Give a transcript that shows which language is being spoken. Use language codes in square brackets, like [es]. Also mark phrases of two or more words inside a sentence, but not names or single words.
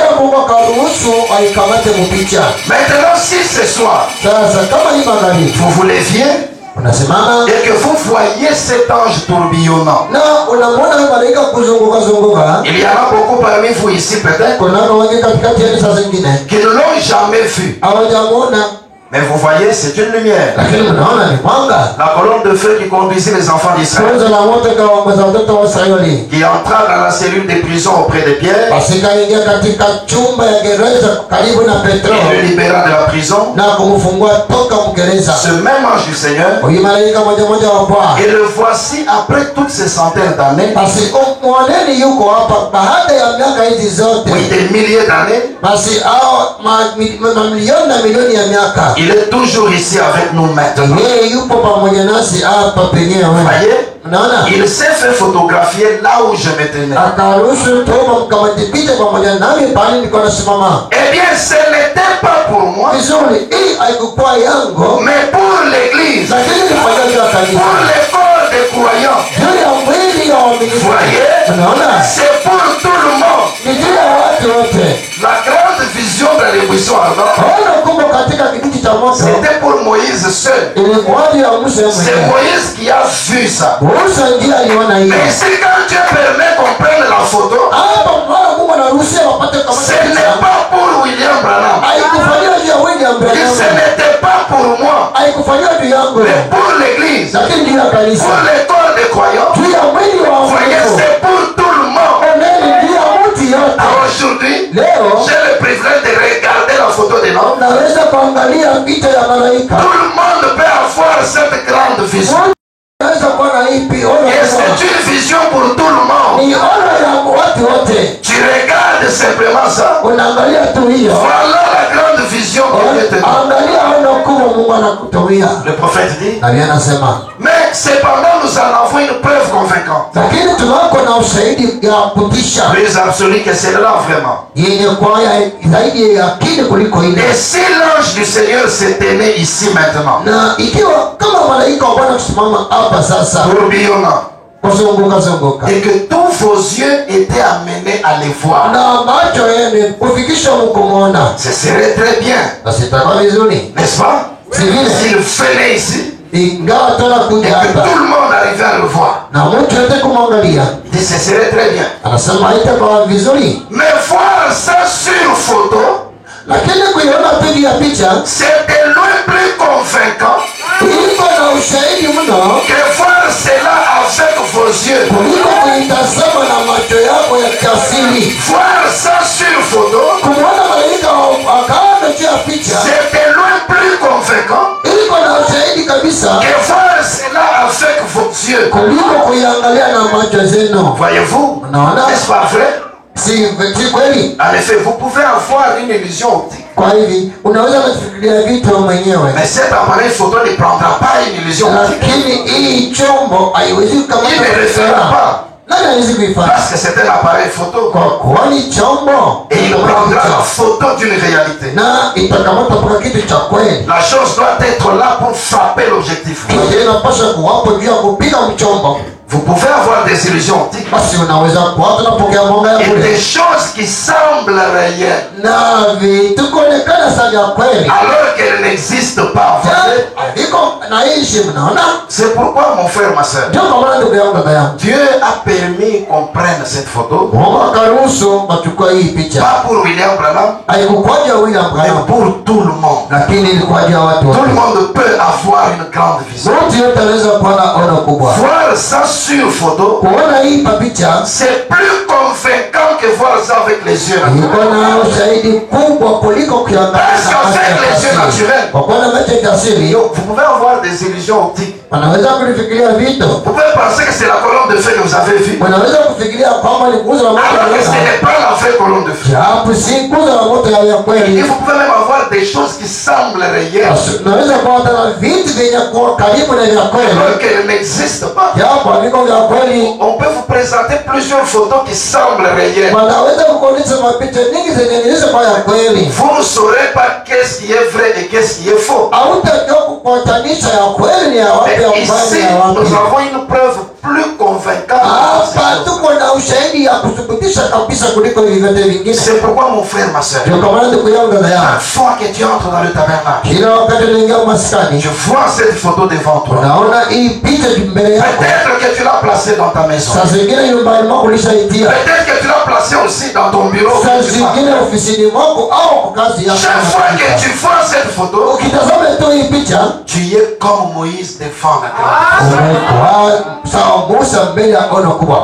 [fr] Maintenant si ce soir vous vous leviez et que vous voyez cet ange tourbillonnant, il y en a beaucoup parmi vous ici peut-être qui ne l'ont jamais vu. Mais vous voyez, c'est une lumière. [sw] lakini mnaona ni mwanga. [fr] La colonne de feu qui conduisait les enfants d'Israël, [sw] Nguzo la moto ikawaongoza watoto wa Israeli. [fr] qui entra dans la cellule de prison auprès de Pierre, [sw] Basi ikaingia katika chumba ya gereza karibu na Petro [fr] et le libéra de la prison. [sw] na kumfungua toka mgereza. [fr] Ce même ange du Seigneur, [sw] Huyu malaika moja moja wa Bwana. [fr] et le voici après toutes ces centaines d'années, [sw] Basi mwoneni yuko hapa baada ya miaka hizi zote. [fr] oui, des milliers d'années, [sw] Basi hao mamilioni na milioni ya miaka, [fr] il est toujours ici avec nous maintenant. [sw] yeye yupo pamoja nasi hapa penyewe. [fr] Voyez, [sw] Unaona, [fr] il s'est fait photographier là où je me tenais. [sw] akaruhusu toba mkamati picha pamoja nami pale nilikuwa nasimama. [fr] Eh bien, ce n'était pas pour moi, [sw] Vizuri, hii haikuwa yangu, [fr] mais pour l'église, [sw] lakini ni kwa ajili ya [fr] pour [sw] kanisa, [fr] les corps des croyants. [sw] juu ya mwili ya waaminifu. [fr] Voyez, [sw] Unaona, [fr] c'est pour tout le monde. [sw] ni juu ya watu wote. [fr] La grande vision dans les buissons ardents, [sw] Ona kubwa katika kijiji cha moto [fr] c'était pour Moïse seul. [sw] ilikuwa ya Musa [fr] C'est [sw] mwenyewe. [fr] Moïse qui a vu ça. [sw] Musa ndiye aliona hiyo. [fr] Mais ici, quand Dieu permet qu'on prenne la photo, [sw] Hapa mwana Mungu anaruhusia wapate kama [fr] ce n'est pas pour William Branham. [sw] haikufanywa juu ya William [fr] Et ce [sw] Branham, [fr] n'était pas pour moi, [sw] haikufanywa juu yangu, [fr] mais pour l'église, [sw] lakini juu ya kanisa, [fr] pour les corps des croyants. [sw] juu ya mwili wa [fr] Voyez, [sw] waaminifu. [fr] c'est pour tout le monde. [sw] Oneni juu ya mtu yote. [fr] Alors aujourd'hui, [sw] Leo [fr] j'ai le privilège de regarder la photo des noms. [sw] naweza kuangalia picha ya malaika. [fr] Tout le monde peut avoir cette grande vision. [sw] Naweza kuwa na ipi ona [fr] Et c'est une vision pour tout le monde. [sw] ni ona ya watu wote. [fr] Tu regardes simplement ça. [sw] Unaangalia tu hiyo. [fr] Voilà la grande vision que Dieu te donne. [sw] Angalia ona kubwa Mungu anakutumia. [fr] Le prophète dit, [sw] Na Biblia anasema, [fr] mais cependant nous en avons une preuve convaincante. [sw] lakini tunako na ushahidi ya kutisha [fr] Plus absolue que celle-là vraiment. [sw] yenye kwa zaidi ya akili kuliko ile. [fr] Et si l'ange du Seigneur s'est aimé ici maintenant, [sw] Na ikiwa kama malaika wa Bwana kusimama hapa sasa [fr] tourbillonnant, [sw] kuzunguka [fr] et que tous vos yeux étaient amenés à les voir, [sw] na macho yenu kufikisha mkumwona, [fr] ce serait très bien, [sw] basi itakuwa vizuri, [fr] n'est-ce pas? [sw] si vile [fr] S'il venait ici, [sw] ingawa tena [fr] et [sw] kuja [fr] que [sw] hapa [fr] tout le monde arrivait à le voir, [sw] na mtu yote kumwangalia, [fr] il dit ce serait très bien. [sw] anasema haitakuwa vizuri, [fr] Mais voir ça sur photo, [sw] lakini kuiona picha ya picha [fr] c'est de loin plus convaincant [sw] iko na ushahidi mno [fr] que voir cela avec vos yeux. [sw] kuliko kuitazama na macho yako ya kiasili. [fr] Voir ça sur photo, [sw] Kumwona malaika akaona juu ya picha [fr] c'est de loin plus convaincant [sw] iko na ushahidi kabisa [fr] que voir cela avec vos yeux. [sw] kuliko kuiangalia na macho zenu. [fr] Voyez-vous, [sw] Unaona, [fr] n'est-ce pas vrai? [sw] si kweli? [fr] En effet, vous pouvez avoir une illusion optique. [sw] Kwa hivi unaweza kufikiria vitu mwenyewe, [fr] Mais cet appareil photo ne prendra pas une illusion optique. [sw] lakini hii chombo haiwezi [fr] Il ne le fera [sw] kukamata. [fr] pas. [sw] Nani hawezi kuifanya? [fr] Parce que c'est un appareil photo. [sw] Kwa kuwa ni chombo [fr] Et il prendra la photo d'une réalité. [sw] na itakamata mpaka kitu cha kweli. [fr] La chose doit être là pour frapper l'objectif. [sw] Kitu inapaswa kuwapo juu ya kupiga mchombo. [fr] Vous pouvez avoir des illusions optiques [sw] Basi unaweza kuwa tunapokea mwanga ya [fr] et [sw] bure [fr] des choses qui semblent réelles [sw] na vitu kuonekana sana vya kweli [fr] alors qu'elles n'existent pas. Voyez? [sw] viko naishi, mnaona. [fr] C'est pourquoi mon frère, ma soeur, [sw] Ndio kwa maana ndugu yangu, dada yangu, [fr] Dieu a permis qu'on prenne cette photo, [sw] Mungu akaruhusu wachukua hii picha. [fr] pas pour William Branham, [sw] Haikukwaja William [fr] mais [sw] Branham, [fr] pour tout le monde. [sw] lakini ilikwaja watu [fr] Tout le [sw] wote. [fr] monde peut avoir une grande vision. [sw] Mtu yote anaweza kuona ono kubwa. [fr] Voir ça sur photo, [sw] Kuona hii picha [fr] c'est plus convaincant que voir ça avec les yeux naturels. [sw] iko na ushahidi kubwa kuliko kuangalia [fr] Parce qu'avec les yeux naturels, [sw] kwa kuona macho ya asili [fr] donc, vous pouvez avoir des illusions optiques. [sw] wanaweza kufikiria vitu, [fr] Vous pouvez penser que c'est la colonne de feu que vous avez vue, [sw] wanaweza kufikiria kwamba ni nguzo la moto [fr] alors que ce [sw] ya [fr] n'est pas la vraie colonne de feu. [sw] hapo, si nguzo la moto ya [fr] Et [sw] kweli. [fr] vous pouvez même avoir des choses qui semblent réelles, [sw] Naweza kuwa na vitu vyenye kuwa karibu na vya kweli [fr] alors qu'elles n'existent pas. [sw] japo haviko vya kweli. [fr] On peut vous présenter plusieurs photos qui semblent réelles. [sw] Wanaweza kuonyesha mapicha nyingi zenye nilisha kwa ya kweli, [fr] Vous ne saurez pas qu'est-ce qui est vrai et qu'est-ce qui est faux. [sw] hautajua kupatanisha ya kweli ni ya wapi, ya [fr] Mais [sw] mbaya [fr] ici, [sw] ni ya wapi. [fr] nous avons une preuve plus convaincante. [sw] Hapa tuko na ushahidi ya kuthibitisha kabisa kuliko hivi vyote vingine. [fr] C'est pourquoi mon frère, ma soeur, [sw] Ndio kwa maana ndugu yangu, dada yangu, [fr] chaque fois que tu entres dans le tabernacle, [sw] kila wakati unaingia maskani [fr] tu vois cette photo devant toi. [sw] unaona hii picha mbele yako. [fr] Peut-être que tu l'as placée dans ta maison. [sw] Saa zingine nyumbani mwako ulishaitia, [fr] Peut-être que tu l'as placé aussi dans ton bureau. [sw] saa zingine ofisini mwako au kwa kazi yako. [fr] Chaque fois que tu vois cette photo, [sw] Ukitazama tu hii picha, [fr] tu es comme Moïse devant la grande. [sw] umekuwa sawa Musa mbele ya ono kubwa.